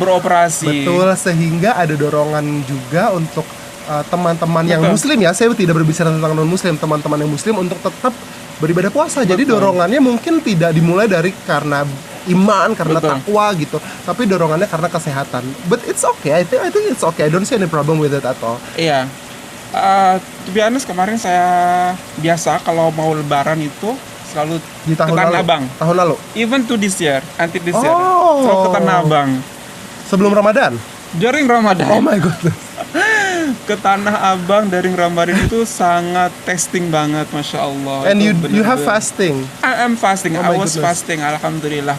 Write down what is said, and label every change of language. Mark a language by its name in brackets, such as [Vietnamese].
[Indonesian] mulai beroperasi. Betul, sehingga ada dorongan juga untuk teman-teman yang muslim ya, saya tidak berbicara tentang non-muslim, teman-teman yang muslim untuk tetap beribadah puasa. Jadi dorongannya mungkin tidak dimulai dari karena iman, karena takwa gitu, tapi dorongannya karena kesehatan. [English] But it's okay, I think it's okay. I don't see any problem with it at all. [Indonesian] Iya. [English] To be honest, [Indonesian] kemarin saya biasa kalau mau lebaran itu selalu di tahun ke Tanah Abang. Tahun lalu? [English] Even to this year, until this year, [Indonesian] selalu ke Tanah Abang. Sebelum Ramadan? [English] During Ramadan. Oh my goodness. [Indonesian] Ke Tanah Abang dari Ramadan itu sangat testing banget, Masya Allah. [English] And you have fasting? I am fasting, I was fasting, Alhamdulillah.